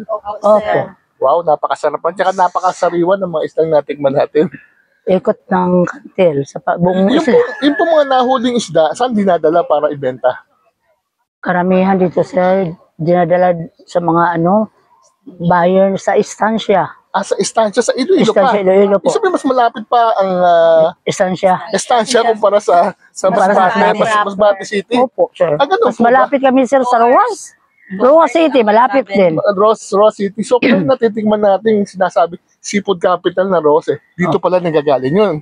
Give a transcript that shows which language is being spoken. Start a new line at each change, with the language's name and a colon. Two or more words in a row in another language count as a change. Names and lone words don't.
Filipino: Opo. Wow, napakasarap. At saka napakasariwan ng mga isdang natikman natin. Ikot ng Cantil sa buong isla. Yung po mga nahuling isda, saan dinadala para ibenta? Karamihan dito, sir, dinadala sa mga buyer sa istansya. Sa istansya sa Iloilo pa. Istansya, Iloilo po. Ibig sabihin, mas malapit pa ang istansya kumpara sa Masbate City. Opo, sir. Ganun Mas po ba? malapit kami, sir, sa Rojas. Rojas City, malapit din. Ross City. So, kung natitingnan natin sinasabi, seafood capital na Ross Dito pala nanggagaling yun.